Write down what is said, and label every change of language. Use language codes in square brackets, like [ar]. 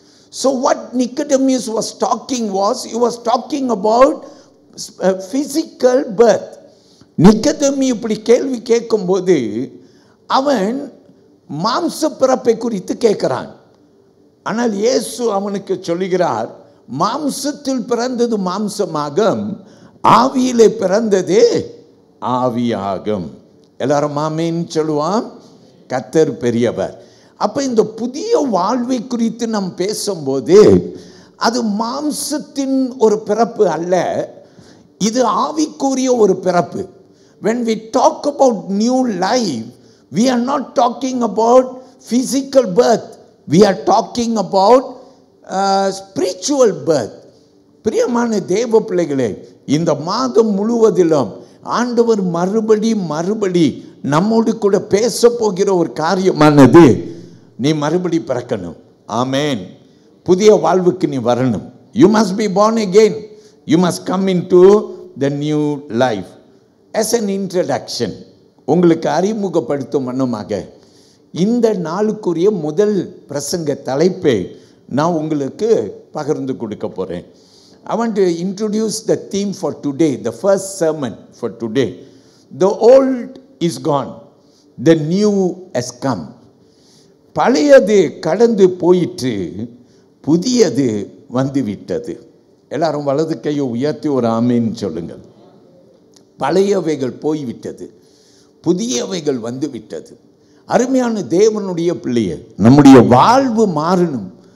[en] So what Nicodemus was talking was, he was talking about physical birth. [ta] நிக்கதேமு இப்படி கேள்வி கேட்கும்போது அவன் மாம்ச பிறப்பை குறித்து கேட்கிறான். ஆனால் இயேசு அவனுக்கு சொல்லுகிறார், மாம்சத்தில் பிறந்தது மாம்சமாகும், ஆவியிலே பிறந்தது ஆவியாகும். எல்லாரும் ஆமென் சொல்லுவான். கர்த்தர் பெரியவர். அப்ப இந்த புதிய வாழ்வை குறித்து நாம் பேசும்போது அது மாம்சத்தின் ஒரு பிறப்பு அல்ல, இது ஆவிக்குரிய ஒரு பிறப்பு. [en] When we talk about new life, we are not talking about physical birth, we are talking about spiritual birth. [ta] பிரியமான தேவ பிள்ளைகளே, இந்த மாதம் முழுவதிலும் ஆண்டவர் மறுபடி நம்மோடு கூட பேச போகிற ஒரு காரியமானது, நீ மறுபடி பிறக்கணும். ஆமென். புதிய வாழ்வுக்கு நீ வரணும். [en] You must be born again. You must come into the new life. As an introduction, [ta] உங்களுக்கு அறிமுகப்படுத்தும் வண்ணமாக இந்த நாளுக்குரிய முதல் பிரசங்க தலைப்பை நான் உங்களுக்கு பகிர்ந்து கொடுக்க போறேன். [en] I want to introduce the theme for today, the first sermon for today. The old is gone, the new has come. [ta] பழையது கடந்து போயிற்று, புதியது வந்துவிட்டது. எல்லாரும் வலது கையை உயர்த்தி ஒரு ஆமீன் சொல்லுங்கள். பழையவைகள் போய்விட்டது, புதியவைகள் வந்துவிட்டது. அருமையான தேவனுடைய பிள்ளையே, நம்முடைய வாழ்வு மாறணும்.